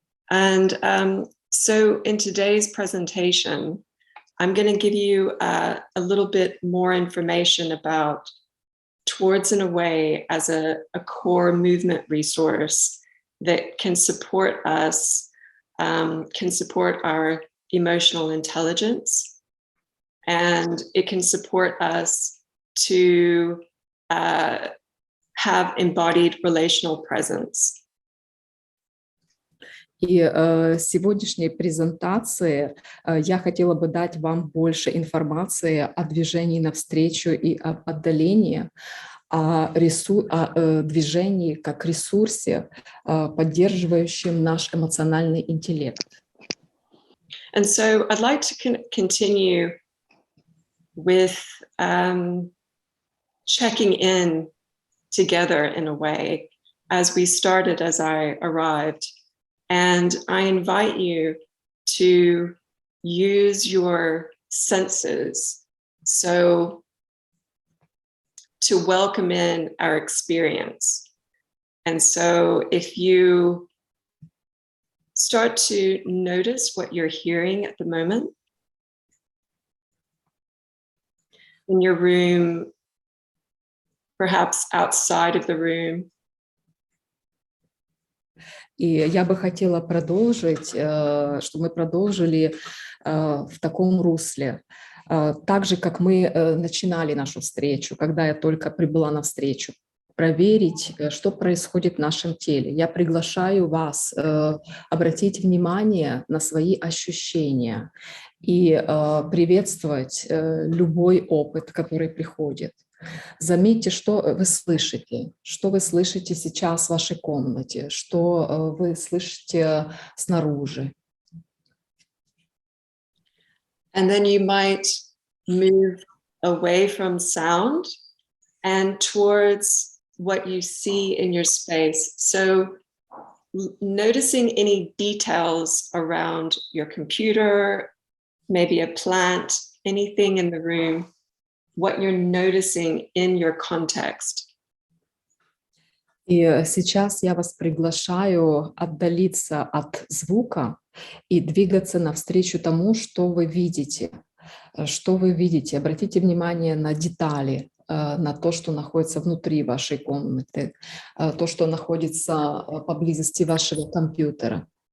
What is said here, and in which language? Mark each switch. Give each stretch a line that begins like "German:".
English: And so in today's presentation, I'm going to give you a little bit more information about Towards and Away as a core movement resource that can support us, can support our emotional intelligence, and it can support us to have embodied relational presence.
Russian: И в сегодняшней презентации я хотела бы дать вам больше информации о движении навстречу и об отдалении, о движении как ресурсе, поддерживающем наш эмоциональный интеллект.
English: And so I'd like to continue with checking in together in a way as we started, as I arrived. And I invite you to use your senses, so to welcome in our experience. And so if you start to notice what you're hearing at the moment in your room, perhaps outside of the room.
Russian: И я бы хотела продолжить, чтобы мы продолжили в таком русле, так же, как мы начинали нашу встречу, когда я только прибыла на встречу, проверить, что происходит в нашем теле. Я приглашаю вас обратить внимание на свои ощущения и приветствовать любой опыт, который приходит. Заметьте, что вы слышите сейчас в вашей комнате, что вы слышите снаружи.
English: And then you might move away from sound and towards what you see in your space. So noticing any details around your computer, maybe a plant, anything in the room, what you're noticing in your context.
Russian: И сейчас я вас приглашаю отдалиться от звука и двигаться навстречу тому, что вы видите. Что вы видите? Обратите внимание на детали, на то, что находится внутри вашей комнаты, то, что находится поблизости вашего компьютера.